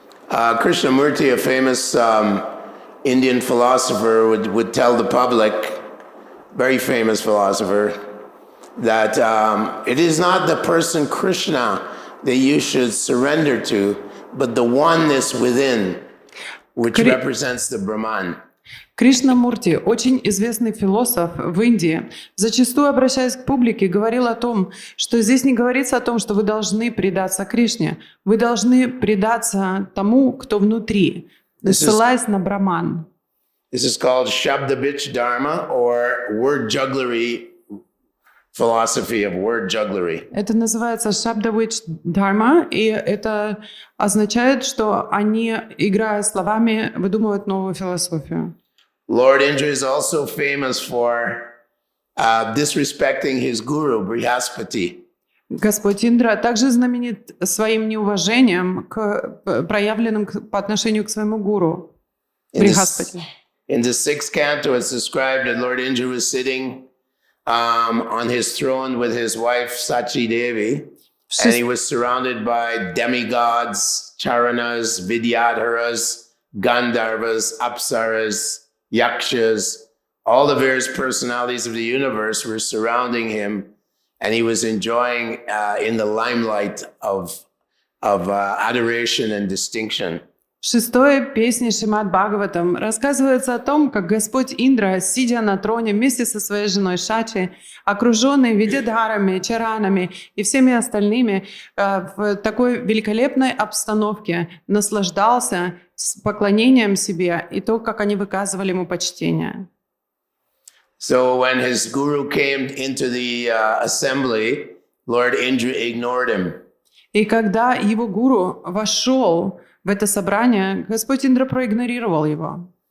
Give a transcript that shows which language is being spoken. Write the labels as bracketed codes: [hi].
[en] Krishnamurti, a famous Indian philosopher, would tell the public, very famous philosopher, that it is not the person Krishna that you should surrender to, but the oneness within, which represents the Brahman. [ru] Кришнамурти, очень известный философ в Индии, зачастую, обращаясь к публике, говорил о том, что здесь не говорится о том, что вы должны предаться Кришне, вы должны предаться тому, кто внутри, ссылаясь на Браман. [en] This is called Shabdabich Dharma, or word jugglery philosophy of word jugglery. [ru] Это называется Шабдавич Дхарма, и это означает, что они, играя словами, выдумывают новую философию. [en] Lord Indra is also famous for disrespecting his guru, Brihaspati. [ru] Господь Индра также знаменит своим неуважением, проявленным по отношению к своему гуру, Брихаспати. [en] In the 6th canto, it's described that Lord Indra was sitting on his throne with his wife Sachi Devi, and he was surrounded by demigods, charanas, vidyadharas, gandharvas, apsaras, yakshas. All the various personalities of the universe were surrounding him, and he was enjoying in the limelight of adoration and distinction. [ru] В 6-й песне Śrīmad-Bhāgavatam рассказывается о том, как Господь Индра, сидя на троне вместе со своей женой Шачи, окруженный видядхарами, чаранами и всеми остальными, в такой великолепной обстановке наслаждался поклонением себе и то, как они выказывали ему почтение. [en] So when his guru came into the assembly, Lord Indra ignored him. [ru] И когда его гуру вошел в это собрание, Господь Индра проигнорировал его.